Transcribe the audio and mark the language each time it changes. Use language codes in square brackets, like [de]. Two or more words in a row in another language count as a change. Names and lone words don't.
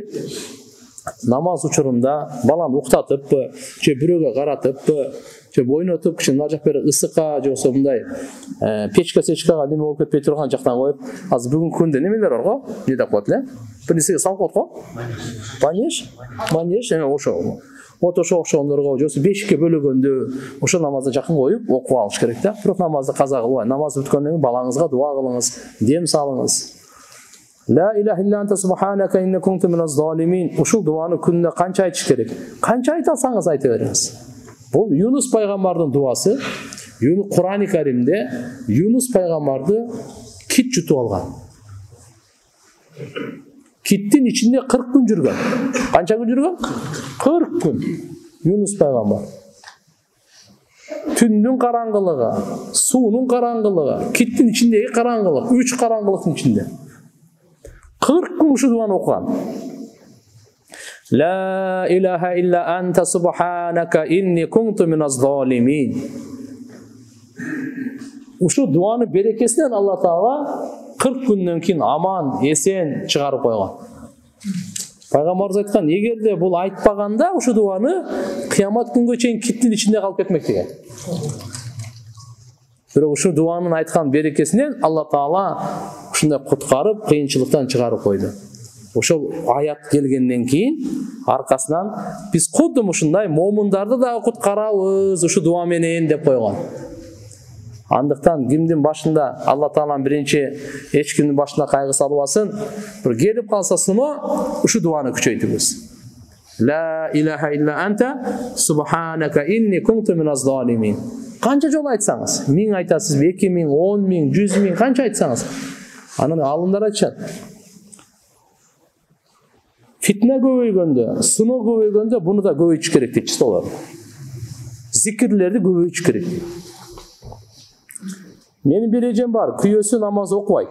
[ky] Намаз учурунда балам уктатыппы, же бирөөгө каратыппы, же бойнотуп, киши мына жак бери ысыкка же болсо мындай печка-сечкага неме болуп кетпей турган жактан коюп, азыр бүгүнкү күндө немелер бар го? Не деп коет эле? Бир нерсеге салып коет го? Манеж, ошо. Вот ошо окшогондорго же болсо бешикке бөлөгөндө ошо намазды жакын коюп окуп алыш керек да. Бирок намазды каза кылбай, намаз бүткөндөн кийин балаңызга дуа кылыңыз, дем салыңыз. [ar] لا إله إلا أنت سبحانك إني كنت من الظالمين. [ky] Ушул дуаны күнүнө канча айтыш керек? Канча айта алсаңыз айта бериңиз. Бул Юнус пайгамбардын дуасы. Кур'ан-ы Каримде Юнус пайгамбарды кит жутуп алган. Киттин ичинде 40 күн жүргөн. Канча күн жүргөн? 40 күн. Юнус пайгамбар. Түндүн караңгылыгы, суунун караңгылыгы, киттин ичиндеги караңгылык, 3 караңгылыктын ичинде. 40 күн ушу дуаны окуган. [ar] لا إله إلا أنت سبحانك إني كنت من الظالمين. [ky] Ушу дуаны берекесинен Алла Таала 40 күндөн кийин аман, эсен чыгарып койгон. Пайгамбарыбыз айткан, эгерде бул айтпаганда ушу дуаны кыямат күнгө чейин киттин ичинде калып кетмек деген. Бирок ушу дуанын айткан берекесинен Алла Таала ушундай куткарып, кыйынчылыктан чыгарып койду. Ошол аят келгенден кийин аркасынан биз кудум ушундай момундарды да куткарабыз ушу дуа менен деп койгон. Андыктан кимдин башында Алла Тааланын биринчи эч кимдин башына кайгы салбасын, бир келип калса сыно ушу дуаны күчөйтүбүз. [ar] لا إله إلا أنت سبحانك إني كنت من الظالمين. [ky] Канча жолу айтсаңыз, 1000 айтасызбы, 2000, 10 000, 100 000, канча айтсаңыз. Анан алымдар айтышат. Фитна көбөйгөндө, сыноо көбөйгөндө буну да көбөйтүш керек дейт олар. Зикирлерди көбөйтүш керек. Менин бир эжем бар, күйөөсү намаз окубайт.